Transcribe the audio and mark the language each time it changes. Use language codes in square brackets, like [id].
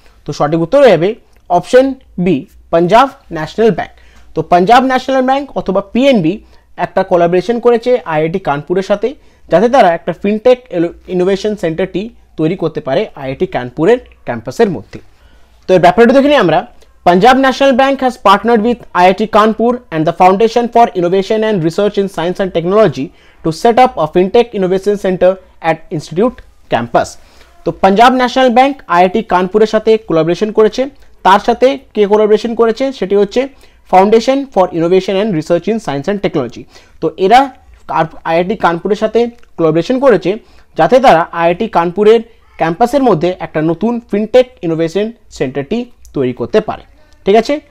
[bn] তো সঠিক উত্তর হয়ে যাবে option B, Punjab national bank. তো পাঞ্জাব ন্যাশনাল ব্যাংক অথবা পিএনবি একটা কোলাবরেশন করেছে আইআইটি কানপুরের সাথে, যাতে তারা একটা ফিনটেক ইনোভেশন সেন্টারটি তৈরি করতে পারে আইআইটি কানপুরের ক্যাম্পাসের মধ্যে। তো এর ব্যাপারটা দেখে নিই আমরা। [en] Punjab National Bank has partnered with IIT Kanpur and the Foundation for Innovation and Research in Science and Technology to set up a FinTech Innovation Center at Institute Campus. [bn] তো পাঞ্জাব ন্যাশনাল ব্যাংক আইআইটি কানপুরের সাথে collaboration করেছে। তার সাথে কে collaboration করেছে? সেটি হচ্ছে foundation for innovation and research in science and technology. তো এরা আইআইটি কানপুরের সাথে কোলাবরেশন করেছে, যাতে তারা আইআইটি কানপুরের ক্যাম্পাসের মধ্যে একটা নতুন ফিনটেক ইনোভেশন সেন্টারটি তৈরি করতে পারে। ঠিক আছে?